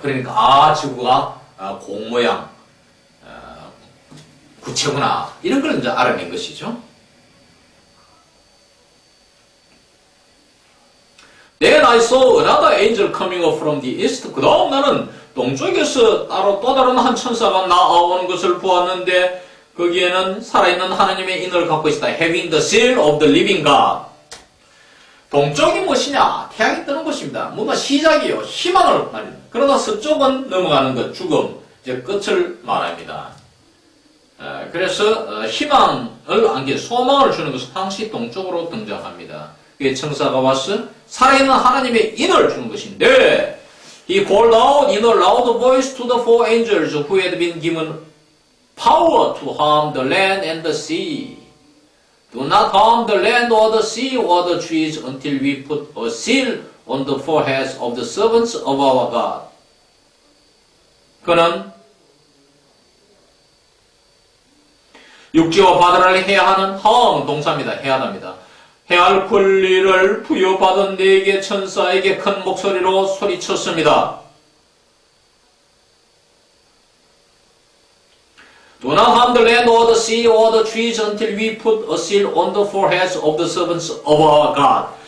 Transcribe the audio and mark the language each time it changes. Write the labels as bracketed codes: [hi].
[ko] 그러니까 지구가 공 모양 구체구나 이런 걸 이제 알아낸 것이죠. [en] Then I saw another angel coming up from the east. [ko] 그 다음 나는 동쪽에서 또 다른 한 천사가 나오는 것을 보았는데 거기에는 살아있는 하나님의 인을 갖고 있다. [en] Having the seal of the living God. [ko] 동쪽이 무엇이냐? 태양이 뜨는 것입니다. 뭔가 시작이요. 희망을 말합니다. 그러나 서쪽은 넘어가는 것, 죽음, 이제 끝을 말합니다. 그래서 희망을 안겨 소망을 주는 것은 항시 동쪽으로 등장합니다. 그게 천사가 와서 살아있는 하나님의 인을 주는 것인데 [en] He called out in a loud voice to the four angels who had been given power to harm the land and the sea. Do not harm the land or the sea or the trees until we put a seal on the foreheads of the servants of our God. [ko] 그는 육지와 바다를 해야 하는 harm 동사입니다. 해야합니다. 해할 권리를 부여받은 네 개 천사에게 큰 목소리로 소리쳤습니다. [en] Do not harm the land or the sea or the trees until we put a seal on the foreheads of the servants of our God.